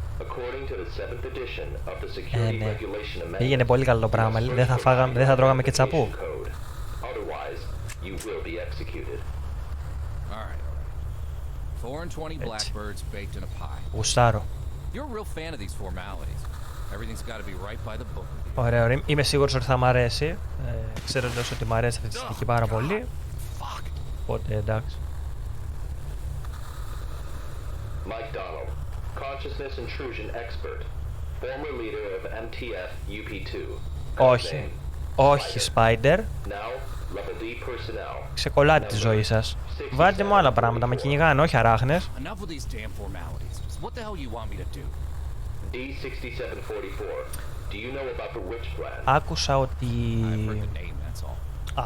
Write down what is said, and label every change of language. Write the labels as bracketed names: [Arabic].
[English] According to the 7th edition of the Security Regulation Amendment. [Greek] Πήγαινε πολύ καλό το πράγμα. Δεν θα τρώγαμε και τσαπού. [English] Otherwise, you will be executed. All right. 4 and 20 blackbirds baked in a pie. [Greek] Γουστάρω. [English] You're a real fan of these formalities. Everything's got to be right by the book. [Greek] Ωραία, είμαι σίγουρος ότι θα μ' αρέσει. Ξέροντας ότι μ' αρέσει αυτή τη στιγμή πάρα πολύ. Οπότε εντάξει. [English] Mike Donald, consciousness intrusion expert, former leader of MTF UP2. [Greek] Όχι. Όχι, Spider. [English] Now, level D personnel. [Greek] Ξεκολλάτε τη ζωή σας. Βάλτε μου άλλα πράγματα, με κυνηγάνε, όχι αράχνες. [English] Enough with these damn formalities. What the hell you want me to do? D6744. Do you know about the witch plan? [Greek] Άκουσα ότι... [English] I've heard the name, that's all.